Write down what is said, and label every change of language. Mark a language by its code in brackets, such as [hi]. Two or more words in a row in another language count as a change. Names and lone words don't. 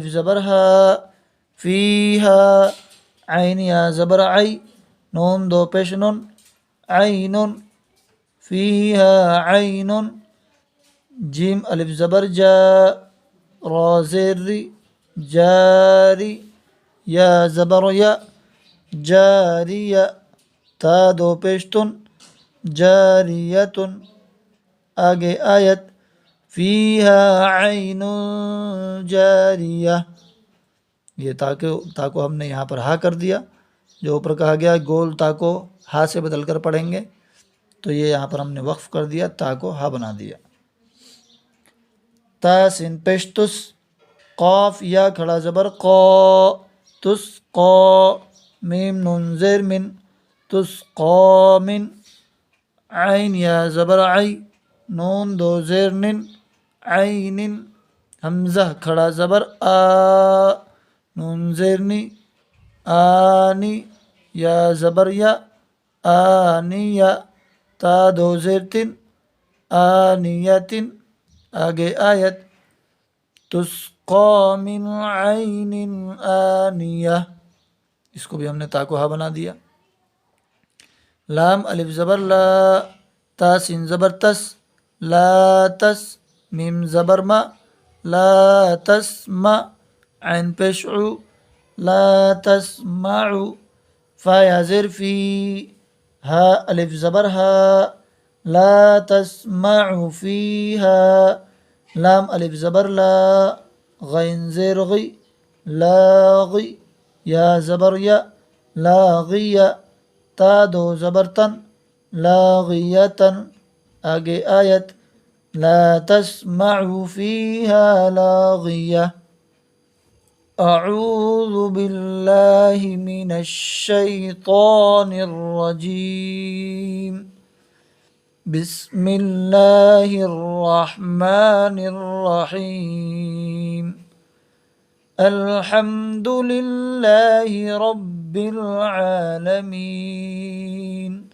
[ur] زبر ہا، فیہا، عین یا زبر عی، نون دو پیش نون، عین، [ar] فیہا عین، [ur] جیم الف زبر جا، را زیر ری، جاری، یا زبر یا، جاریہ، تا دو پیش تن، جاریتن۔ آگے آیت [ar] فیہا عین جاریہ، [ur] یہ تا کو ہم نے یہاں پر ہا کر دیا، جو اوپر کہا گیا گول تا کو ہا سے بدل کر پڑھیں گے، تو یہ یہاں پر ہم نے وقف کر دیا، تا کو ہا بنا دیا۔ تا سین پیش تس، قاف یا کھڑا زبر قو، تس قو، میم نون زیر من، تس قو من، عین یا زبر عی، نون دو زیر نن، عین، حمزہ کھڑا زبر آ، نون زیر نی، آنی، یا زبر یا، آنیہ، تا دو زیر تن، آنیتن، آگے آیت [ar] تسقا من عین آنیہ، [ur] اس کو بھی ہم نے تا کو ہا بنا دیا۔ لام الف زبر لا، تا سین زبر تس، لا تس، میم زبر ما، [ar] لا تسمع، [ur] عین پیش عو، [ar] لا تسمعو، [ur] فا یا زیر فی، ہا الف زبر ہا، [ar] لا تسمع فیہا، [ur] لام الف زبر لا، غین زیر غی، لاغی، یا زبر یا، لاغیہ، تا دو زبر تن، لاغیتن، آگے آیت [ar] لا تسمع فیہا لاغیہ۔ اعوذ باللہ من الشیطان الرجیم، بسم اللہ الرحمن الرحیم، الحمد للہ رب العالمین،